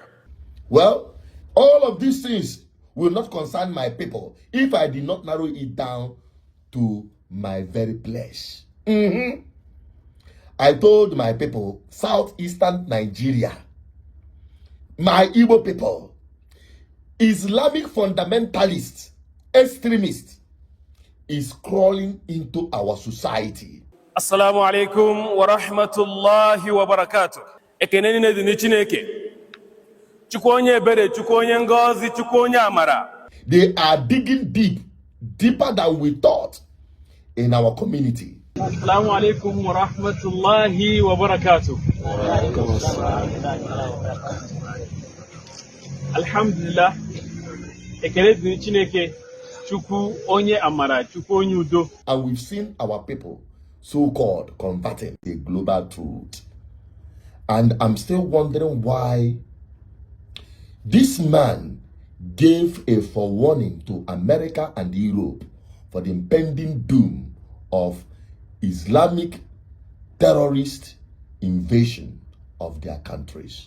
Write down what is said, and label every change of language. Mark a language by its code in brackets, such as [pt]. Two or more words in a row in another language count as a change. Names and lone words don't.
[en] Well, all of these things will not concern my people if I did not narrow it down to my very place. I told my people, southeastern Nigeria, my Igbo people, Islamic fundamentalists, extremists, is crawling into our society. [ar] السلام عليكم ورحمة الله وبركاته. [ig] Ekeneni ne dini Chineke. Chukwu onye ebere, Chukwu onye ngozi, Chukwu onye amara. [en] They are digging deep, deeper than we thought, in our community. [ar] السلام عليكم ورحمة الله وبركاته. Alhamdulillah. [ig] Ekene dini Chineke. Chukwu onye amara, Chukwu onye udo. [en] And we've seen our people, so-called, converting a global truth. And I'm still wondering why this man gave a forewarning to America and Europe for the impending doom of Islamic terrorist invasion of their countries.